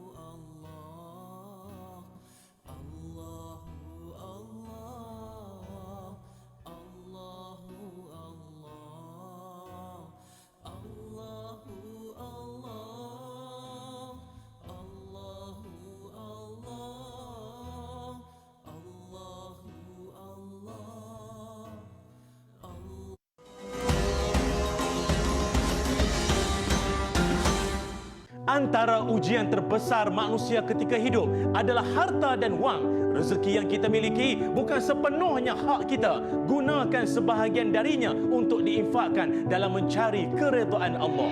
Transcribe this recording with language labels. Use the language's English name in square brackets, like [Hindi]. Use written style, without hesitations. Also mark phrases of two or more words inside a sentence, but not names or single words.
[Arabic] الله، الله الله، الله الله، الله الله، الله الله، الله الله. [Malay] Antara ujian terbesar manusia ketika hidup adalah harta dan wang. Rezeki yang kita miliki bukan sepenuhnya hak kita. Gunakan sebahagian darinya untuk diinfakkan dalam mencari keredaan Allah.